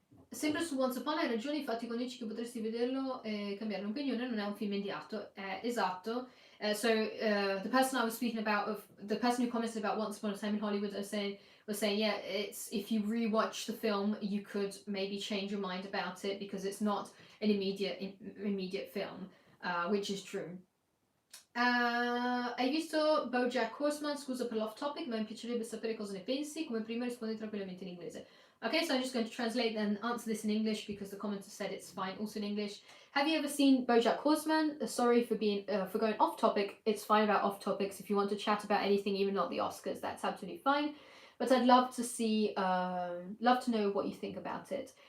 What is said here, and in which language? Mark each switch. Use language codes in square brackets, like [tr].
[it] Sempre su Once Upon, hai ragione, infatti quando dici che potresti vederlo e cambiare opinione, non è un film immediato. Esatto. [en] So the person I was speaking about, the person who commented about Once Upon a Time in Hollywood, was saying, yeah, it's, if you rewatch the film, you could maybe change your mind about it because it's not an immediate film, which is true. [it] Hai visto BoJack Horseman? Scusa per l'off topic, ma mi piacerebbe sapere cosa ne pensi. Come prima rispondi tranquillamente in inglese. [en] Okay, so I'm just going to translate and answer this in English because the commenter said it's fine also in English. Have you ever seen BoJack Horseman? Sorry for being for going off topic. It's fine about off topics. If you want to chat about anything, even not the Oscars, that's absolutely fine. But I'd love to see, love to know what you think about it.